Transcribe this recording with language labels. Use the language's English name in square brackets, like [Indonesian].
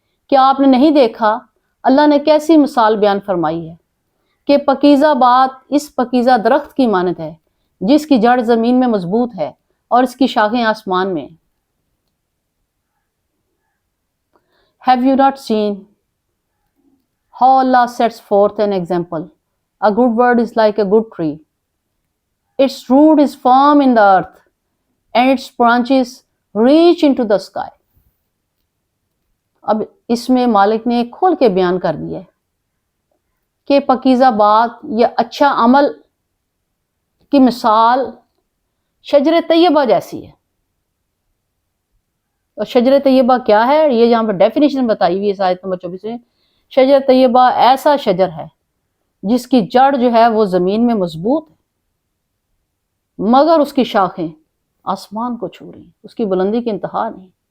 [Urdu] کیا آپ نے نہیں دیکھا اللہ نے کیسی مثال بیان فرمائی ہے کہ پکیزہ بات اس پکیزہ درخت کی مانند ہے جس کی جڑ زمین میں مضبوط ہے اور اس کی شاخیں آسمان میں۔ [English] Have you not seen how Allah sets forth an example? A good word is like a good tree. Its root is firm in the earth and its branches reach into the sky. [Urdu] اب اس میں مالک نے کھول کے بیان کر دیا ہے کہ پکیزہ بات یا اچھا عمل کی مثال شجر طیبہ جیسی ہے۔ اور شجر طیبہ کیا ہے، یہ یہاں پر ڈیفینیشن بتائی ہوئی ہے آیت نمبر 24 میں۔ شجر طیبہ ایسا شجر ہے جس کی جڑ جو ہے وہ زمین میں مضبوط ہے مگر اس کی شاخیں آسمان کو چھو رہی ہیں، اس کی بلندی کی انتہا نہیں۔